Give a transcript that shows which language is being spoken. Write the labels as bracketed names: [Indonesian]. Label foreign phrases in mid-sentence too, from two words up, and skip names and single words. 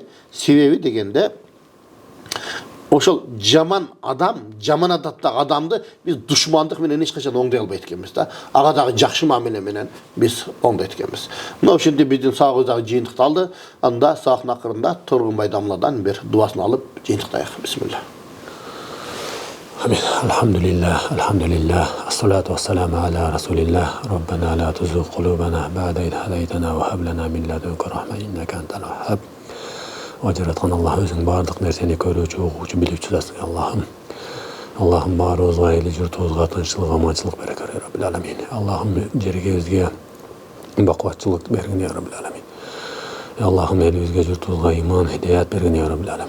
[Kyrgyz] Себеби дегенде ошол жаман адам, жаман адаттагы адамды биз душмандык менен эч качан оңдой албайт экенбиз да. Ага дагы жакшы мамиле менен биз оңдойт экенбиз. Мына ошентип биздин сабагыбыз дагы жыйынтыкталды. Анда сабактын акырында Тургунбай дамладан бир дуасын алып жыйынтыктайык. Бисмилlah. [Arabic] آمين. الحمد لله. الصلاة والسلام على رسول الله. ربنا لا تزغ قلوبنا بعد إذ هديتنا وهب لنا من لدنك رحمة إنك أنت الوهاب. [Kyrgyz] Жараткан Аллах өзүң бардык нерсени көрүүчү, угуучу, билүүчү затсың Аллахым. Аллахым баарыбызга, эли журтубузга тынччылык, аманчылык бере көр, [Arabic] رب العالمين. [Kyrgyz] Аллахым жергебизге бакубатчылык бергин, [Arabic] رب العالمين. [Kyrgyz] Аллахым элибизге, журтубузга иман, хидаят бергин, [Arabic] رب العالمين.